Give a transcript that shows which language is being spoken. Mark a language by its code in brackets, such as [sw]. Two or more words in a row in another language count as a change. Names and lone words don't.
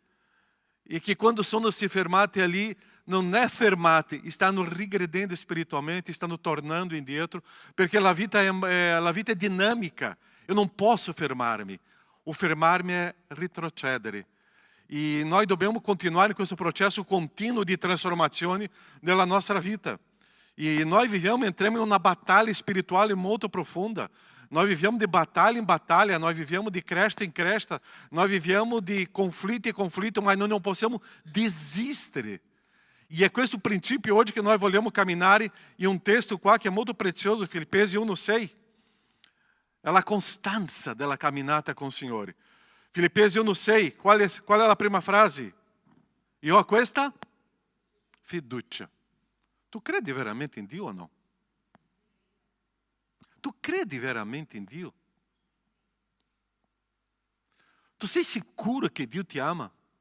[it] E che quando si fermati ali, non è fermati, stanno rigredendo spiritualmente, stanno tornando indietro, perché la vita è dinamica. Eu non posso fermarmi. O fermarmi è retrocedere. E nós dobbiamo continuare in questo processo contínuo di trasformazione nella nostra vita. [pt] E nós entramos em uma batalha espiritual muito profunda. Nós vivemos de batalha em batalha, nós vivemos de cresta em cresta, nós vivemos de conflito em conflito, mas nós não podemos desistir. E é questo princípio hoje que nós [it] vogliamo camminare [pt] em um texto qua que é muito precioso, Filipenses 1:6. É a constância [it] della camminata [pt] com o Signore. Filipenses 1:6, qual é a prima frase? [it] Io ho questa fiducia. Tu credi veramente in Dio o no? Tu credi veramente in Dio? Tu sei sicuro che Dio ti ama?